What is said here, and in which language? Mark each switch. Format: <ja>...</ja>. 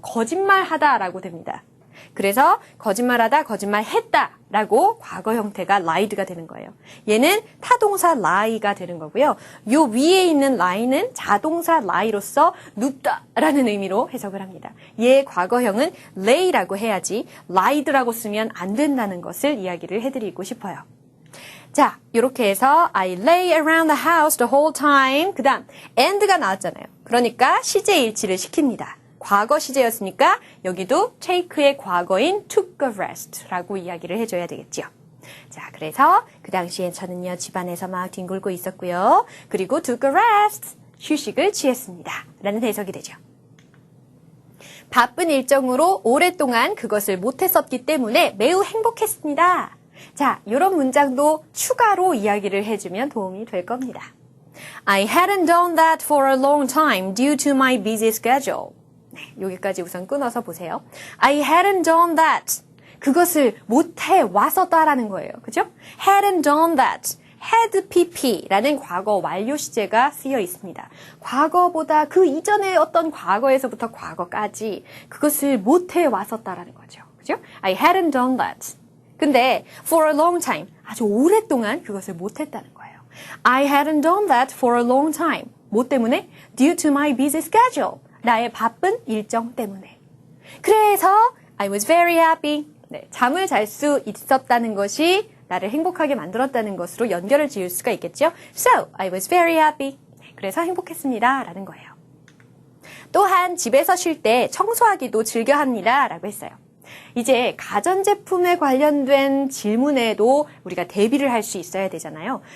<ko>거짓말하다라고 됩니다. 그래서 거짓말하다, 거짓말했다라고 과거 형태가 lied가 되는 거예요. 얘는 타동사 lie가 되는 거고요. 요 위에 있는 lie는 자동사 lie로서 눕다라는 의미로 해석을 합니다. 얘의 과거형은 lay라고 해야지 lied라고 쓰면 안 된다는 것을 이야기를 해드리고 싶어요. 자, 이렇게 해서</ko> <en>I lay around the house the whole time.</en> <ko>그 다음 and가 나왔잖아요. 그러니까 시제 일치를 시킵니다. 과거 시제였으니까 여기도 take의 과거인</ko> <en>took a rest</en> <ko>라고 이야기를 해줘야 되겠죠. 자, 그래서 그 당시엔 저는요 집안에서 막 뒹굴고 있었고요. 그리고</ko> <en>took a rest,</en> <ko>휴식을 취했습니다. 라는 해석이 되죠. 바쁜 일정으로 오랫동안 그것을 못했었기 때문에 매우 행복했습니다. 자, 이런 문장도 추가로 이야기를 해주면 도움이 될 겁니다.</ko> <en>I hadn't done that for a long time due to my busy schedule.</en> <ko>네, 여기까지 우선 끊어서 보세요.</ko> <en>I hadn't done that.</en> <ko>그것을 못해 왔었다라는 거예요. 그죠?</ko> <en>hadn't done that.</en> <ko>had pp라는 과거 완료 시제가 쓰여 있습니다. 과거보다 그 이전의 어떤 과거에서부터 과거까지 그것을 못해 왔었다라는 거죠. 그죠?</ko> <en>I hadn't done that.</en> <ko>근데</ko> <en>for a long time,</en> <ko>아주 오랫동안 그것을 못했다는 거예요.</ko> <en>I hadn't done that for a long time.</en> <ko>뭐 때문에?</ko> <en>Due to my busy schedule.</en> <ko>나의 바쁜 일정 때문에. 그래서</ko> <en>I was very happy.</en> <ko>네, 잠을 잘 수 있었다는 것이 나를 행복하게 만들었다는 것으로 연결을 지을 수가 있겠죠.</ko> <en>So, I was very happy.</en> <ko>네, 그래서 행복했습니다. 라는 거예요. 또한 집에서 쉴 때 청소하기도 즐겨 합니다. 라고 했어요. 이제 가전제품에 관련된 질문에도 우리가 대비를 할 수 있어야 되잖아요.</ko>